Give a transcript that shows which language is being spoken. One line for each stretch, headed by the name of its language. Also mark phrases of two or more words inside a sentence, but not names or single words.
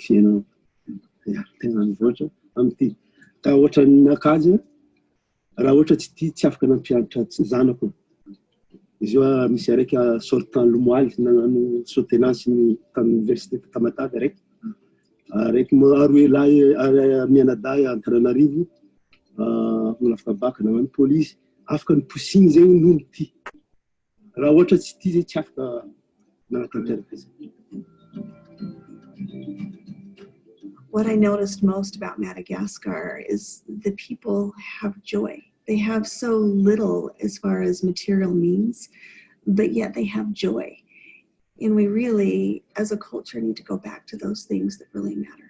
Malagasy: fiainana tegna mivoatra amin'ity ka ohatran'ny nakazy raha ohatra tsy afaka nampianatra zanako izy io misy araiky sortant Lomoaly nagnano soutenance ny tamin'ny université Tamatavy araiky aroe lahy Mianaday Antananarivo olo afaka baka nagnano police afaka ny posiny zegny noho ty raha ohatra tsy ty zay tsy afaka nanatanteraka izy.
English: What I noticed most about Madagascar is the people have joy. They have so little as far as material means, but yet they have joy. And we really, as a culture, need to go back to those things that really matter.